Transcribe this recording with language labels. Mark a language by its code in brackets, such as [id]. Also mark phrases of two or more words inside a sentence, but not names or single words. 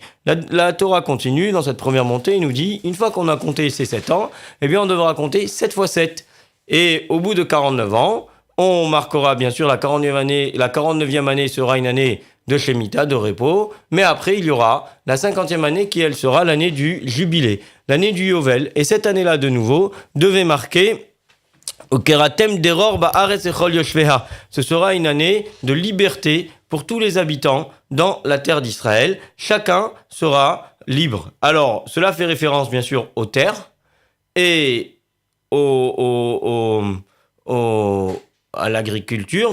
[fr] La Torah continue dans cette première montée et nous dit, une fois qu'on a compté ces 7 ans, eh bien, on devra compter 7 fois 7. Et au bout de 49 ans, on marquera bien sûr la 49e année. La 49e année sera une année de Shemitah, de repos, mais après il y aura la 50e année qui elle sera l'année du jubilé, l'année du Yovel. Et cette année-là de nouveau devait marquer [he] וקראתם דרור בארץ לכל יושביה. [fr] Ce sera une année de liberté pour tous les habitants dans la terre d'Israël. Chacun sera libre. Alors cela fait référence bien sûr aux terres et à l'agriculture.